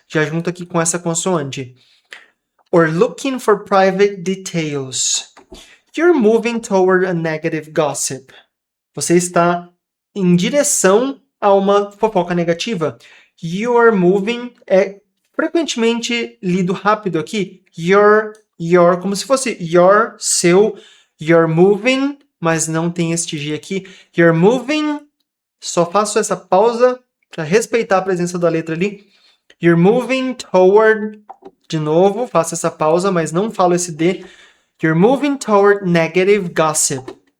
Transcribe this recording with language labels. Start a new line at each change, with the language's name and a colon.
Portuguese: Já junto aqui com essa consoante.
English: Or looking for private details. You're moving toward a negative gossip.
Portuguese: Você está em direção a uma fofoca negativa.
English: You are moving
Portuguese: é frequentemente lido rápido aqui. Your, como se fosse your, seu.
English: You're moving,
Portuguese: mas não tem este G aqui.
English: You're moving,
Portuguese: só faço essa pausa para respeitar a presença da letra ali.
English: You're moving toward,
Portuguese: de novo, faço essa pausa, mas não falo esse D.
English: You're moving toward negative gossip.